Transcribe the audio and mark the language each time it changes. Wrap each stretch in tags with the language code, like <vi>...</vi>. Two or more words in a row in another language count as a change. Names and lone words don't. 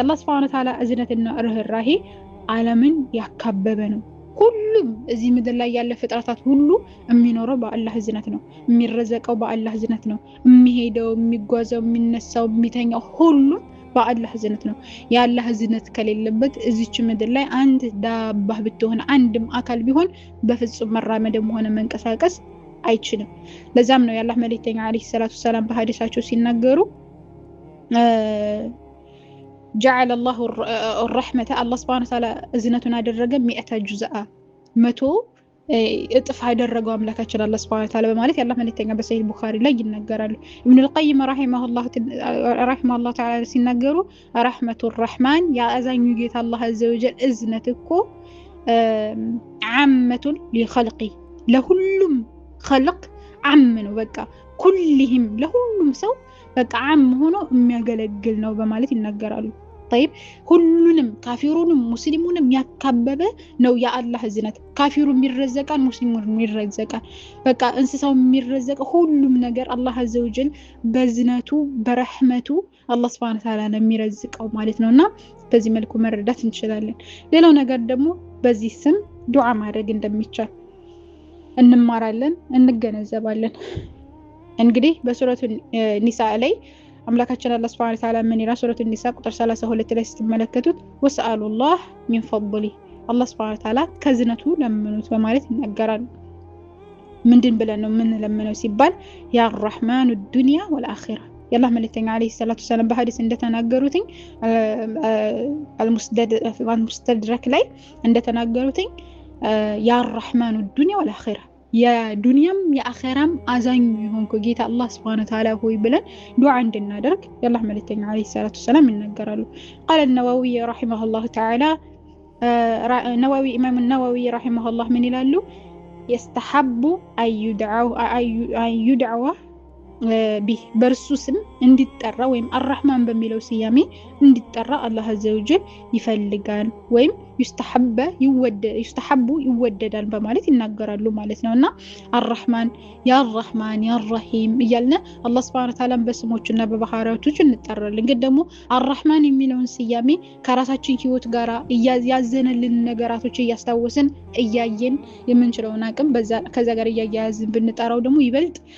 <am>የአላህ</am> <ar>سبحانه وتعالى</ar> <am>እዝነትና ርህራሄ ዓለምን ያካበበ ነው። ሁሉም እዚህ ምድር ላይ ያለ ፍጥረታት ሁሉ የሚኖረው በአላህ እዝነት ነው። የሚረዘቀው በአላህ እዝነት ነው። የሚሄደው፣ የሚጓዘው፣ የሚነሳው፣ የሚተኛው ሁሉም በአላህ እዝነት ነው። የአላህ እዝነት ከሌለበት እዚች ምድር ላይ አንድ ዳባ ብትሆን አንድም አካል ቢሆን በፍጹም መራመድም ሆነ መንቀሳቀስ አይችልም። ለዛም ነው የአላህ መልእክተኛ</am> <ar>عليه الصلاة والسلام</ar> <am>በሐዲሳቸው ሲናገሩ</am> <ar>جعل الله الرحمة الله سبحانه وتعالى</ar> <am>እዝነቱን አደረገ 100 ጁዝአ 100 እጥፍ አደረገው አምላካችን አላህ</am> <ar>سبحانه وتعالى</ar> <am>በማለት የአላህ መልእክተኛ በሰሂህ ቡኻሪ ላይ ይናገራሉ። ኢብኑ አልቀይም</am> <ar>رحمه الله تعالى</ar> <am>ሲናገሩ</am> <ar>رحمة الرحمن</ar> <am>ያአዛኙ ጌታ አላህ</am> <ar>عز وجل</ar> <am>እዝነት እኮ ዓመቱን لخلقه ለሁሉም خلق ዓም ነው። በቃ ኩልህም ለሁሉም ሰው በቃ ዓም ሆኖ የሚያገለግል ነው በማለት ይናገራሉ። طيب ሁሉንም ካፊሩንም ሙስሊሙንም ያካበበ ነው የአላህ እዝነት። ካፊሩም ይረዘቃል፣ ሙስሊሙም ይረዘቃል። በቃ እንስሳው የሚረዘቅ ሁሉም ነገር አላህ</am> <ar>عز وجل</ar> <am>በዝነቱ በረህመቱ አላህ</am> <ar>سبحانه وتعالى</ar> <am>ነው የሚረዝቀው ማለት ነውና በዚህ መልኩ መረዳት እንችላለን። ሌላው ነገር ደግሞ በዚህ ስም ዱዓ ማድረግ እንደሚቻል እንማራለን፣ እንገነዘባለን። እንግዲህ በሱረቱ ኒሳ ላይ አምላካችን አላህ</am> <ar>سبحانه وتعالى</ar> <am>ምን ይላል? ሱረቱ ኒሳ ቁጥር 32 ላይ ስትመለከቱት</am> <ar>واسألوا الله من فضل</ar> <am>አላህ</am> <ar>سبحانه وتعالى</ar> <am>ከዝነቱ ለምኑት በማለት ይናገራል። ምንድን ብለን ነው ምን ለምነው ሲባል</am> <ar>يا رحمن الدنيا والآخرة</ar> <am>የአላህ መልእክተኛ</am> <ar>عليه الصلاة والسلام</ar> <am>በሐዲስ እንደተናገሩትኝ አልሙስተድረክ ላይ እንደተናገሩትኝ</am> <ar>يا رحمن الدنيا والآخرة</ar> <am>የዱንያም የአኺራም አዛኝ ይሆንኩ ጌታ አላህ</am> <ar>سبحانه وتعالى</ar> <am>ሆይ ብለን ዱዓ እንድናደርግ የአላህ መልእክተኛ</am> <ar>عليه الصلاة والسلام</ar> <am>ይናገራሉ።</am> <ar>قال النووي رحمه الله تعالى نووي امام النووي رحمه الله من</ar> <am>ይላሉ</am> <ar>يستحب أن يدعو</ar> <am>በርሱ ስም እንዲጠራ ወይም አርራህማን በሚለው ስያሜ እንዲጠራ አላህ</am> <ar>عز وجل</ar> <am>ይፈልጋል ወይም ይስተሐቡ ይወደዳል በማለት ይናገራሉ ማለት ነውና</am> <ar>الرحمن يا رحيم</ar> <am>እያልን አላህ</am> <ar>سبحانه وتعالى</ar> <am>በስሞቹና በባህሪያቶቹ እንጠራለን። ግን ደግሞ አርራህማን የሚለውን ስያሜ ከራሳችን ህይወት ጋር ያዘነልን ነገራቶች እያስታወስን እያየን የምንችለውን አቅም ከዛ ጋር እያያዝን ብንጠራው ደግሞ ይበልጥ</am>